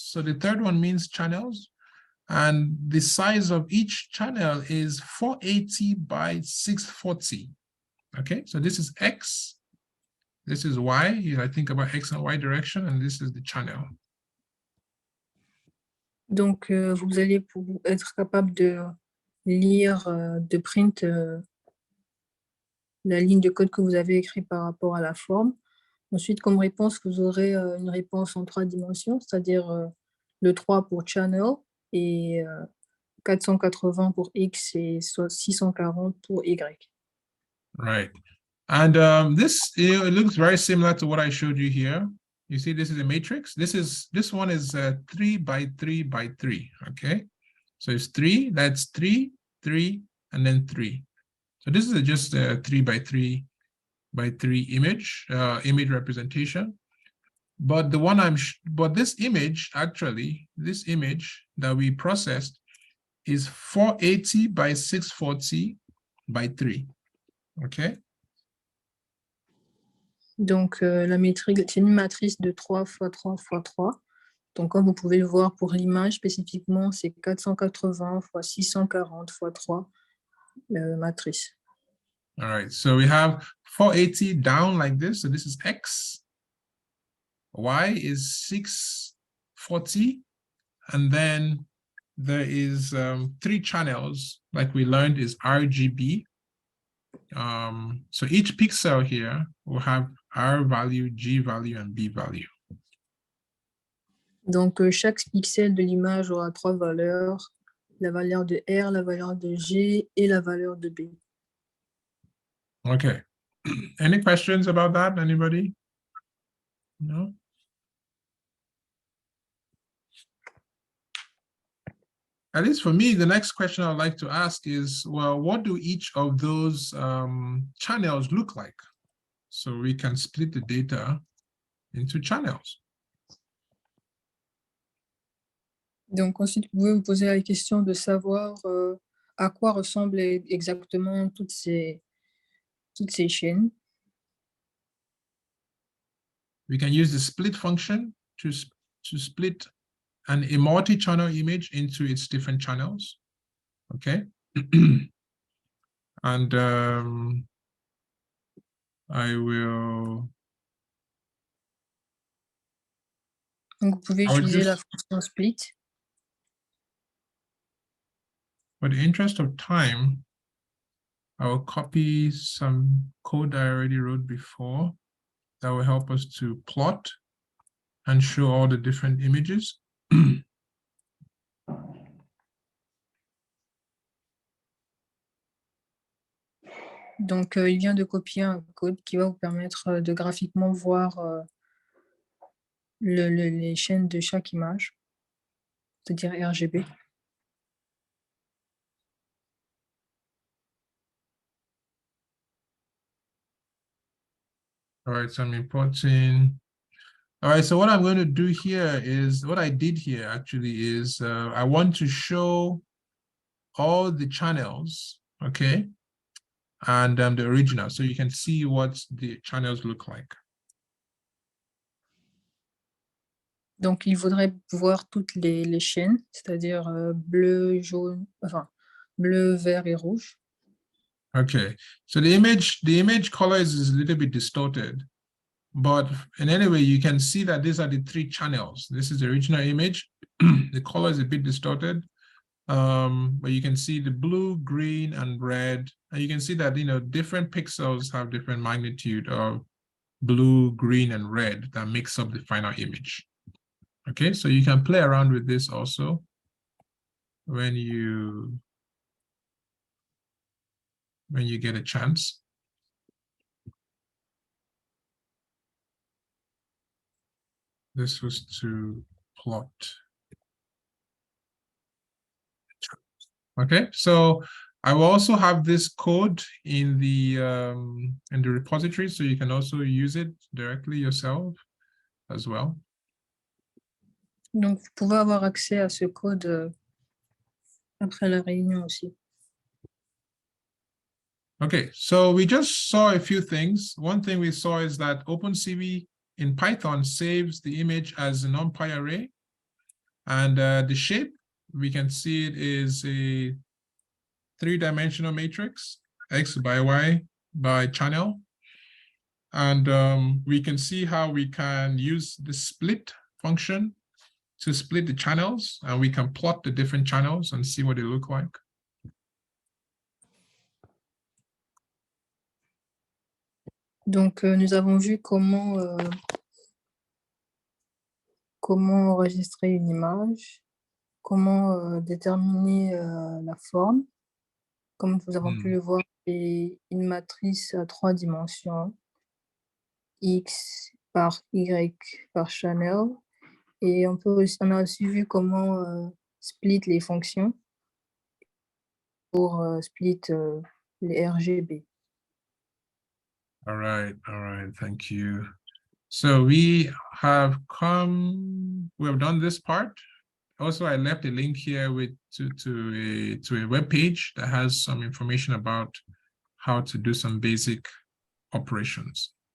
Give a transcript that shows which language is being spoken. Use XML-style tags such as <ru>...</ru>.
<en>So the third one means channels, and the size of each channel is 480 by 640. Okay, so this is X, this is Y. I think about X and Y direction, and this is the channel.</en> <fr>Donc, vous allez être capable de lire, de print la ligne de code que vous avez écrite par rapport à la forme. Ensuite, comme réponse, vous aurez une réponse en 3 dimensions, c'est-à-dire le 3 pour channel et 480 pour X et 640 pour Y.</fr> <en>Right. And this it looks very similar to what I showed you here. You see, this is a matrix. This one is 3 by 3 by 3. Okay, so it's 3. That's 3, 3, and then 3. So this is just a 3 by 3 by 3 image representation. But the one but this image actually, this image that we processed is 480 by 640 by 3. Okay.</en> <fr>Donc, la métrique, c'est une matrice de 3 x 3 x 3. Donc, comme vous pouvez le voir pour l'image spécifiquement, c'est 480 x 640 x 3 matrice.</fr> <en>All right, so we have 480 down like this. So this is X. Y is 640. And then there is 3 channels, like we learned, is RGB. So each pixel here will have R value, G value, and B value.</en> <fr>Donc, chaque pixel de l'image aura 3 valeurs, la valeur de R, la valeur de G et la valeur de B.</fr> <en>Okay. Any questions about that? Anybody? No? At least for me, the next question I'd like to ask is, well, what do each of those channels look like? So we can split the data into channels.</en> <fr>Donc, ensuite, vous pouvez vous poser la question de savoir à quoi ressemblent exactement toutes ces chaînes.</fr> <en>We can use the split function to split a multi-channel image into its different channels. Okay. And I will.</en> <fr>Donc, vous pouvez utiliser la fonction split.</fr> <en>For the interest of time, I will copy some code I already wrote before that will help us to plot and show all the different images.</en> <fr>Donc, il vient de copier un code qui va vous permettre de graphiquement voir les chaînes de chaque image, c'est-à-dire RGB.</fr> <en>All right, so I'm importing All right, so what I'm going to do here is, what I did here actually is, I want to show all the channels, okay? And the original, so you can see what the channels look like.</en> <fr>Donc, il faudrait voir toutes les chaînes, c'est-à-dire bleu, jaune, enfin, bleu, vert et rouge.</fr> <en>Okay, so the image color is a little bit distorted, but in any way, you can see that these are the three channels. This is the original image. The color is a bit distorted, but you can see the blue, green, and red, and you can see that, you know, different pixels have different magnitude of blue, green, and red that makes up the final image. Okay, so you can play around with this also when you get a chance. This was to plot. Okay, so I will also have this code in the repository, so you can also use it directly yourself as well.</en> <fr>Donc, vous pouvez avoir accès à ce code après la réunion aussi.</fr> <en>Okay, so we just saw a few things. One thing we saw is that OpenCV in Python saves the image as a NumPy array, and the shape, we can see it is a three-dimensional matrix, X by Y by channel. And we can see how we can use the split function to split the channels, and we can plot the different channels and see what they look like.</en> <fr>Donc, nous avons vu comment enregistrer une image, comment déterminer la forme. Comme nous avons pu le voir, c'est une matrice à 3 dimensions, X par Y par channel. Et on a aussi vu comment split les fonctions pour split les RGB.</fr> <en>All right, thank you. So we have done this part. Also, I left a link here to a web page that has some information about how to do some basic operations.</en>